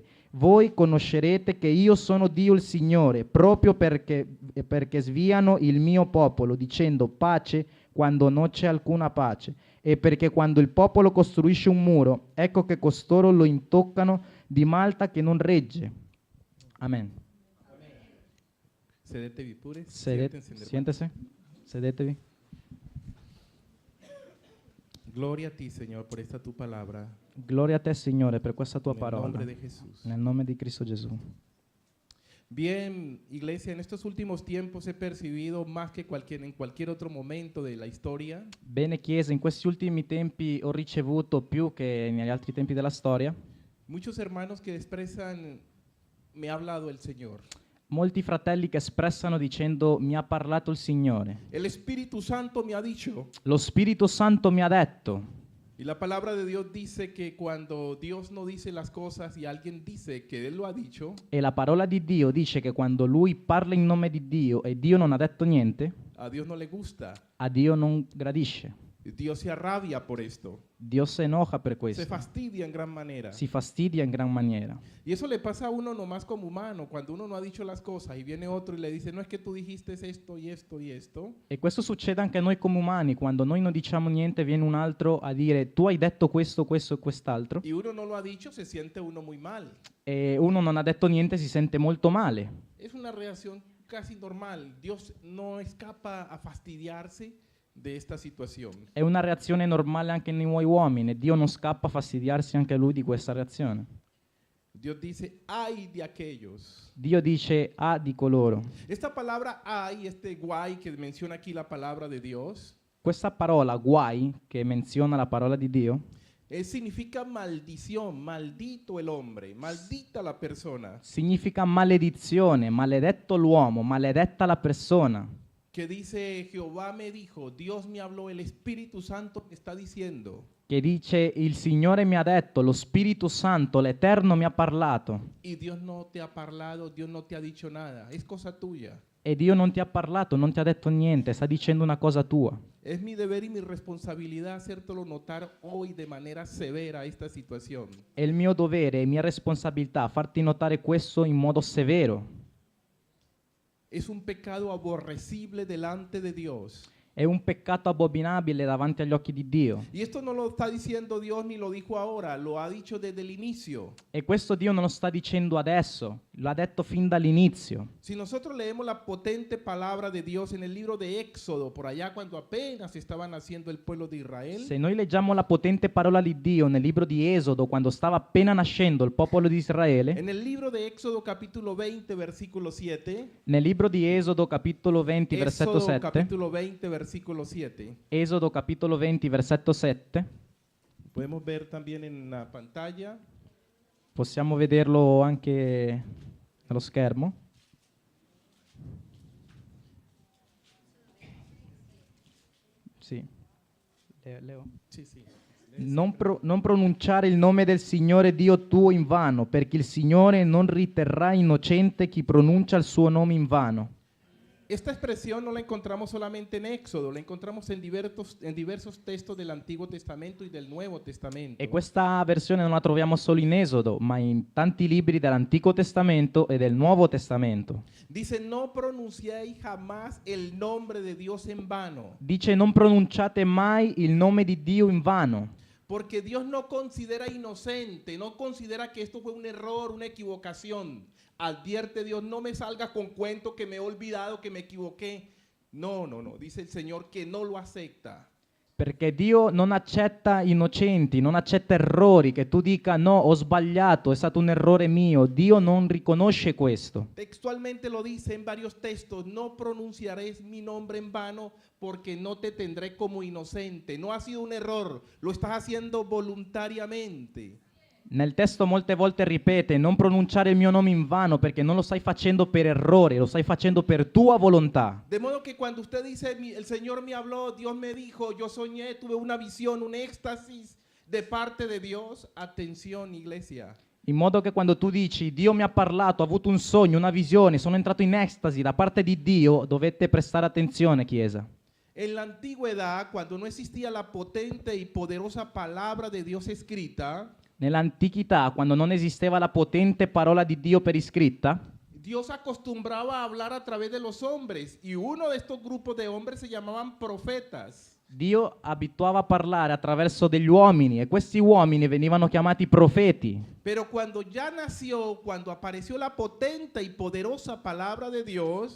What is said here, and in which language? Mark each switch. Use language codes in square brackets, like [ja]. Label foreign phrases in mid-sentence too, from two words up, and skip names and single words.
[it] Voi conoscerete che io sono Dio il Signore, proprio perché sviano il mio popolo, dicendo pace quando non c'è alcuna pace, e perché quando il popolo costruisce un muro, ecco che costoro lo intoccano di malta che non regge. Amen. Sedetevi pure. [es] Siéntese. Sedetevi. Gloria a ti, Señor, por esta tu palabra. [it] Gloria a te, Signore, per questa tua [es] En el [it] parola. [es] nombre de Jesús. [it] Nel nome di Cristo Gesù. [es] Bien, iglesia, en estos últimos tiempos he percibido más que en cualquier otro momento de la historia [it] Bene, Chiesa, in questi ultimi tempi ho ricevuto più che negli altri tempi della storia [es] muchos hermanos que expresan, me ha hablado el Señor. [it] molti fratelli che espressano dicendo mi ha parlato il Signore. [es] El Espíritu Santo me ha dicho. [it] Lo Spirito Santo mi ha detto. [es] Y la palabra de Dios dice que cuando Dios no dice las cosas y alguien dice que Él lo ha dicho, [it] E la parola di Dio dice che quando Lui parla in nome di Dio e Dio non ha detto niente, [es] a Dios no le gusta. [it] a Dio non gradisce. [es] Dios se arrabia por esto. [it] Dio si enoja per [es] Se [it] questo. [es] fastidia en gran manera. [it] Si fastidia in gran maniera. [es] Y eso le pasa a uno nomás como humano, cuando uno no ha dicho las cosas y viene otro y le dice, no es que tú dijiste esto y esto y esto. [it] E questo succede anche a noi come umani, quando noi non diciamo niente viene un altro a dire tu hai detto questo, questo e quest'altro, [es] Y uno no lo ha dicho, se siente uno muy mal. [it] e uno non ha detto niente, si sente molto male. [es] Es una reacción casi normal. Dios no escapa a fastidiarse de esta situación. [it] È una reazione normale anche nei nuovi uomini, e Dio non scappa a fastidiarsi anche lui di questa reazione. [es] Dios dice, ay de aquellos. [it] Dio dice di coloro. [es] Esta palabra ay, este guay que menciona aquí la palabra de Dios, [it] Questa parola guai, che menziona la parola di Dio, [es] Significa maldición, maldito el hombre, maldita la persona. [it] Significa maledizione, maledetto l'uomo, maledetta la persona. [es] Que dice, Jehová me dijo, Dios me habló, el Espíritu Santo me está diciendo. [it] Che dice, il Signore mi ha detto, lo Spirito Santo, l'Eterno mi ha parlato. [es] Y Dios no te ha parlado, Dios no te ha dicho nada, es cosa tuya. [it] E Dio non ti ha parlato, non ti ha detto niente, sta dicendo una cosa tua. [es] Es mi deber y mi responsabilidad hacértelo notar hoy de manera severa esta situación. [it] È il mio dovere, è mia responsabilità farti notare questo in modo severo. [es] Es un pecado aborrecible delante de Dios. [it] È un peccato abominabile davanti agli occhi di Dio. [es] Y esto no lo está diciendo Dios ni lo dijo ahora, lo ha dicho desde el inicio. [it] E questo Dio non lo sta dicendo adesso, l'ha detto fin dall'inizio. [es] Si nosotros leemos la potente palabra de Dios en el libro de Éxodo, por allá cuando apenas estaba naciendo el pueblo de Israel, [it] Se noi leggiamo la potente parola di Dio nel libro di Esodo, quando stava appena nascendo il popolo di Israele, [es] en el libro de Éxodo capítulo 20, versículo 7, [it] nel libro di Esodo capitolo 20 versetto [es] Éxodo 7, capítulo 20, versículo 7, [it] Esodo capitolo 20 versetto 7, [es] podemos ver también en la pantalla, [it] possiamo vederlo anche nello schermo. Sì. [es] Leo. sí, sí. [it] Non pronunciare il nome del Signore Dio tuo in vano, perché il Signore non riterrà innocente chi pronuncia il suo nome in vano. [es] Esta expresión no la encontramos solamente en Éxodo, la encontramos en diversos textos del Antiguo Testamento y del Nuevo Testamento. [it] E questa versione non la troviamo solo in Esodo, ma in tanti libri dell'Antico Testamento e del Nuovo Testamento. [es] Dice, no pronunciéis jamás el nombre de Dios en vano, [it] Dice: non pronunciate mai il nome di Dio in vano, [es] porque Dios no considera inocente, no considera que esto fue un error, una equivocación. Advierte Dios, no me salgas con cuento que me he olvidado, que me equivoqué. No, no, no, dice el Señor que no lo acepta. [it] perché Dio non accetta innocenti, non accetta errori, che tu dica no, ho sbagliato, è stato un errore mio. Dio non riconosce questo. [es] Textualmente lo dice en varios textos, no pronunciaréis mi nombre en vano porque no te tendré como inocente. No ha sido un error, lo estás haciendo voluntariamente. [it] Nel testo molte volte ripete: non pronunciare il mio nome in vano, perché non lo stai facendo per errore, lo stai facendo per tua volontà. [es] De modo que cuando usted dice, el Señor me habló, Dios me dijo, yo soñé, tuve una visión, un éxtasis de parte de Dios, atención iglesia. [it] In modo che quando tu dici Dio mi ha parlato, ho avuto un sogno, una visione, sono entrato in estasi da parte di Dio, dovete prestare attenzione, Chiesa. [es] En la antigüedad, cuando no existía la potente y poderosa palabra de Dios escrita, [it] Nell'antichità, quando non esisteva la potente parola di Dio per iscritta, [es] Dios acostumbraba a hablar a través de los hombres y uno de estos grupos de hombres se llamaban profetas. [it] Dio abituava a parlare attraverso degli uomini e questi uomini venivano chiamati profeti. [es] Pero cuando ya nació, cuando apareció la potente y poderosa palabra de Dios,